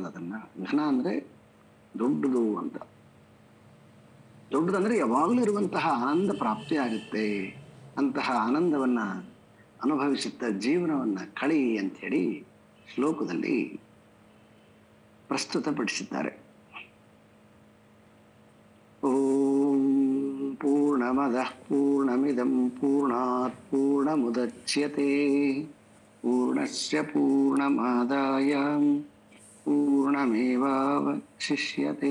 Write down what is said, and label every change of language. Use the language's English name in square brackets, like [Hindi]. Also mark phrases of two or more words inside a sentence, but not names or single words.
[Kannada] ಅದನ್ನ ಘನ ಅಂದ್ರೆ ದೊಡ್ಡದು ಅಂತ. ದೊಡ್ಡದಂದ್ರೆ ಯಾವಾಗಲೂ ಇರುವಂತಹ ಆನಂದ ಪ್ರಾಪ್ತಿ ಆಗುತ್ತೆ. ಅಂತಹ ಆನಂದವನ್ನ ಅನುಭವಿಸುತ್ತಾ ಜೀವನವನ್ನ ಕಳಿ ಅಂತ ಹೇಳಿ ಶ್ಲೋಕದಲ್ಲಿ ಪ್ರಸ್ತುತಪಡಿಸಿದ್ದಾರೆ. [Sanskrit] ಓಂ ಪೂರ್ಣಮದಃ ಪೂರ್ಣಮಿದಂ ಪೂರ್ಣಾತ್ ಪೂರ್ಣಮುದಚ್ಯತೆ ಪೂರ್ಣಸ್ಯ ಪೂರ್ಣಮಾದಾಯ ಪೂರ್ಣಮೇವಾವಶಿಷ್ಯತೆ.